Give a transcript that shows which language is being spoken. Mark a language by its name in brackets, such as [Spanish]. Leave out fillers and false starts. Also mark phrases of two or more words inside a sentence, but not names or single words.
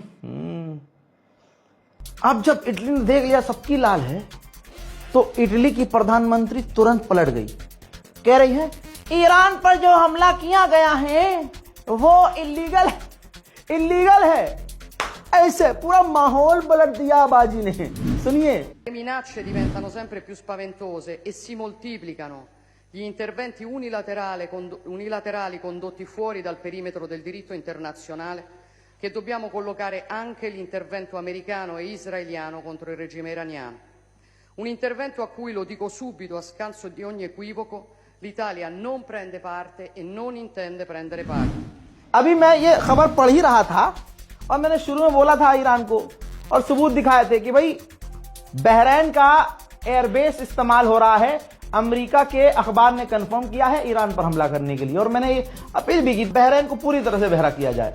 [Hindi] अब जब इटली ने देख लिया सबकी लाल है तो इटली की प्रधानमंत्री तुरंत पलट गई, कह रही है ईरान पर जो हमला किया गया है वो इलीगल है। ऐसे पूरा माहौल पलट दिया बाजी ने। सुनिए। [Italian] Le minacce diventano sempre più spaventose e si moltiplicano gli interventi unilaterali condotti fuori dal perimetro del diritto internazionale, che dobbiamo collocare anche l'intervento americano e israeliano contro il regime iraniano. Un intervento a cui, lo dico subito a scanso di ogni equivoco, l'Italia non prende parte e non intende prendere parte. [Hindi] अभी मैं ये खबर पढ़ ही रहा था और मैंने शुरू में बोला था ईरान को और सबूत दिखाए थे कि भाई बहरैन का एयरबेस इस्तेमाल हो रहा है। अमेरिका के अखबार ने कंफर्म किया है ईरान पर हमला करने के लिए, और मैंने ये अपील भी की बहरैन को पूरी तरह से बहरा किया जाए।